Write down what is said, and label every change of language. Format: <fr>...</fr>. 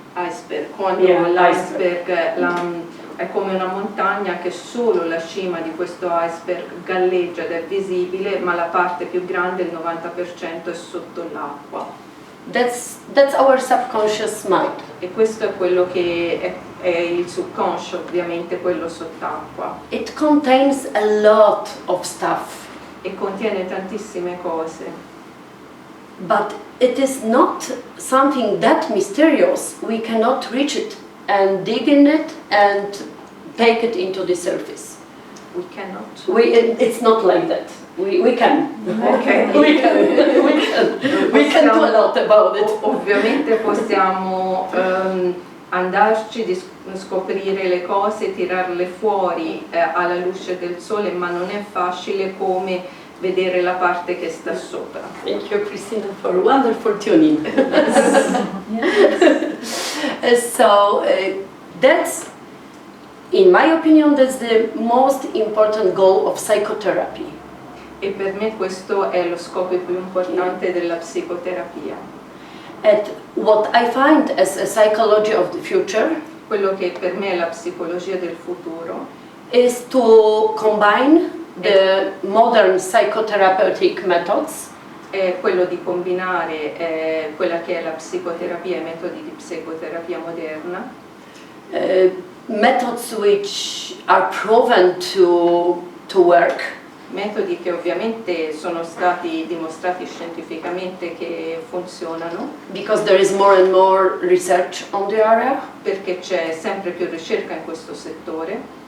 <it>iceberg, quando l'iceberg è come una montagna che solo la cima di questo iceberg galleggia ed è visibile, ma la parte più grande, il 90%, è sotto l'acqua.</it> <en>That's our subconscious mind.</en> <it>E questo è quello che è il subconscio, ovviamente quello sott'acqua.</it> <en>It contains a lot of stuff.</en> <it>E contiene tantissime cose.</it> <en>But it is not something that mysterious. We cannot reach it and dig in it and take it into the surface. We cannot. It's not like that. We can. Okay. We can do a lot about it.</en> <it>Ovviamente possiamo andarci, scoprire le cose, tirarle fuori alla luce del sole, ma non è facile come vedere la parte che sta sopra.</it> <en>Thank you, Christina, for wonderful tuning. So that's, in my opinion, that's the most important goal of psychotherapy.</en> <it>E per me questo è lo scopo più importante della psicoterapia.</it> <en>And what I find as a psychology of the future,</en> <it>quello che per me è la psicologia del futuro,</it> <en>is to combine the modern psychotherapeutic methods,</en> <it>è quello di combinare quella che è la psicoterapia e i metodi di psicoterapia moderna,</it> <en>methods which are proven to work,</en> <it>metodi che ovviamente sono stati dimostrati scientificamente che funzionano,</it> <en>because there is more and more research on the area,</en> <it>perché c'è sempre più ricerca in questo settore,</it>